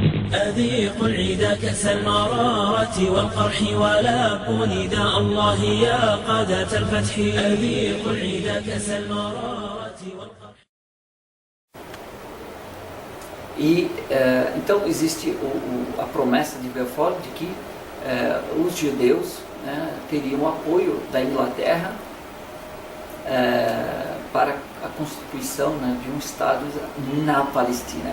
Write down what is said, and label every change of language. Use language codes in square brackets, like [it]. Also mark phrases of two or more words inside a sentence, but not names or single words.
[ar] أذيق العيد كأس المرارة والقرح ولا نداء الله يا قادة الفتح أذيق العيد كأس المرارة والقرح. [pt] Então existe a promessa de Balfour de que os judeus, né, teriam apoio da Inglaterra para a constituição, né, de um Estado na Palestina.